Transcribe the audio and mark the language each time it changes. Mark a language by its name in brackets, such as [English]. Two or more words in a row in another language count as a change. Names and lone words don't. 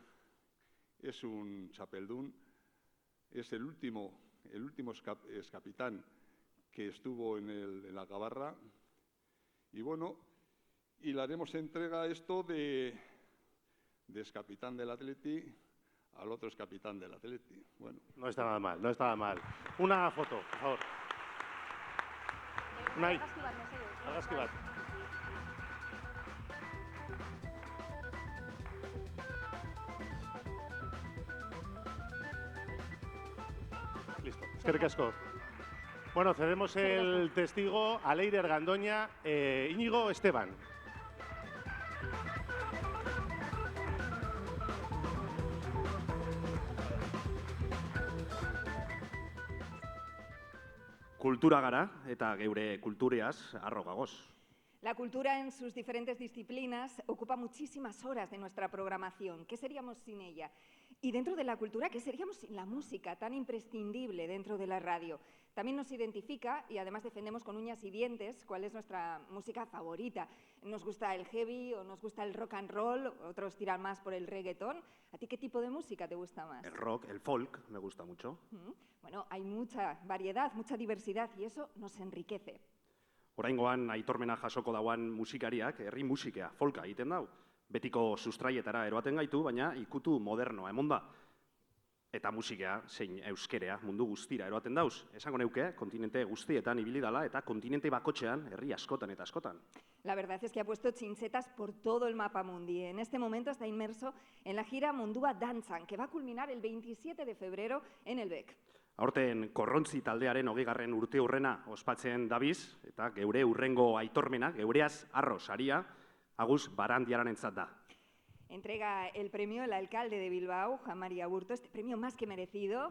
[Spanish] Es un chapeldún, es el último excapitán que estuvo en la Gabarra, y bueno, y le haremos entrega a esto de excapitán del Atleti al otro excapitán del Atleti. Bueno. No está nada mal, no está nada mal. Una foto, por favor. [Basque] Unai, Argazki bat. Listo, eskerrik asko. [Spanish] Bueno, cedemos el testigo a Leider Gandoña, Íñigo Esteban. [Basque] Kultura gara eta geure kultureaz harro gagoz. [Spanish] La cultura en sus diferentes disciplinas ocupa muchísimas horas de nuestra programación. ¿Qué seríamos sin ella? Y dentro de la cultura, ¿qué seríamos sin la música tan imprescindible dentro de la radio? También nos identifica y además defendemos con uñas y dientes cuál es nuestra música favorita. Nos gusta el heavy o nos gusta el [English] rock and roll, [Spanish] otros tiran más por el reggaetón. ¿A ti qué tipo de música te gusta más? El rock, el folk, me gusta mucho. Bueno, hay mucha variedad, mucha diversidad y eso nos enriquece. [Basque] Oraingoan aitormena jasoko dauan musikariak herri musikea, folka egiten dau. Betiko sustraietara eroaten gaitu, baina ikutu modernoa emonda. Eta musikea, zein euskerea, mundu guztira eroaten dauz. Esango neuke, kontinente guztietan ibili dala eta kontinente bakotxean herri askotan eta askotan. [Spanish] La verdad es que ha puesto chinchetas por todo el mapa mundi. En este momento está inmerso en la gira Mundua Dantzan, que va a culminar el 27 de febrero en el BEC. [Basque] Aurten korrontzi taldearen 20. urte hurrena ospatzen dabiz, eta geure hurrengo aitormena, geureaz arro saria, Agus Barandiaranentzat da. [Spanish] Entrega el premio el alcalde de Bilbao, Juan María Aburto, este premio más que merecido.